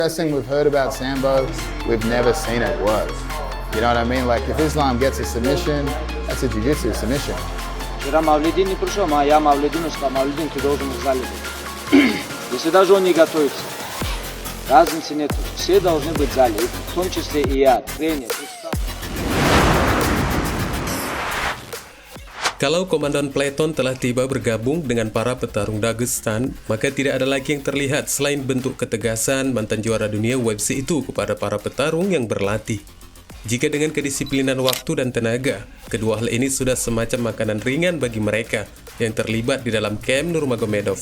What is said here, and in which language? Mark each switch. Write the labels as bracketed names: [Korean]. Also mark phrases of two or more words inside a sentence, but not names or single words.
[English] Wrestling we've heard about Sambo, we've never seen it work. You know what I mean? Like if Islam gets a submission, that's a jiu-jitsu submission. [Russian] Вчера Мавлидин не пришел, а я Мавлидину сказал, Мавлидин, ты должен в зале быть. Если даже он не готовится, разницы нет. Все должны быть в зале, в том числе и я, тренер. [Indonesian] Kalau Komandan Pleton telah tiba bergabung dengan para petarung Dagestan, maka tidak ada lagi yang terlihat selain bentuk ketegasan mantan juara dunia UFC itu kepada para petarung yang berlatih. Jika dengan kedisiplinan waktu dan tenaga, kedua hal ini sudah semacam makanan ringan bagi mereka yang terlibat di dalam camp Nurmagomedov.